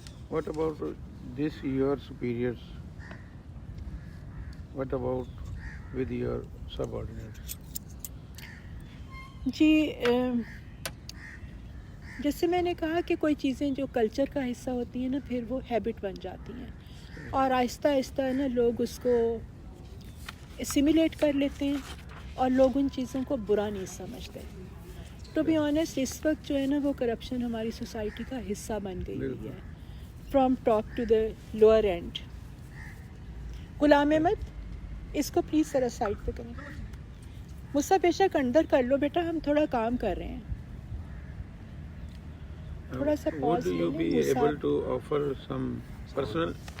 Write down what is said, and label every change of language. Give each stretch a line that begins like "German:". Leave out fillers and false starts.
English: What about this your superiors? What about with your subordinates?
Urdu: جی جیسے میں نے کہا کہ کوئی چیزیں جو کلچر کا حصہ ہوتی ہیں نا پھر وہ ہیبٹ بن جاتی ہیں اور آہستہ آہستہ نا لوگ اس کو اسیمیلیٹ کر لیتے ہیں اور لوگ ان چیزوں کو برا نہیں سمجھتے.
English: to be honest
Urdu: اس وقت جو ہے نا وہ کرپشن ہماری سوسائٹی کا حصہ بن گئی ہوئی ہے
English: From top to the lower end.
Urdu: Ghulam Ahmad اس کو پلیز ذرا سائڈ پہ کریں. مجھ سے بیشک اندر کر لو بیٹا, ہم تھوڑا کام کر رہے ہیں. تھوڑا سا
English: Would pause you be able to offer some personal?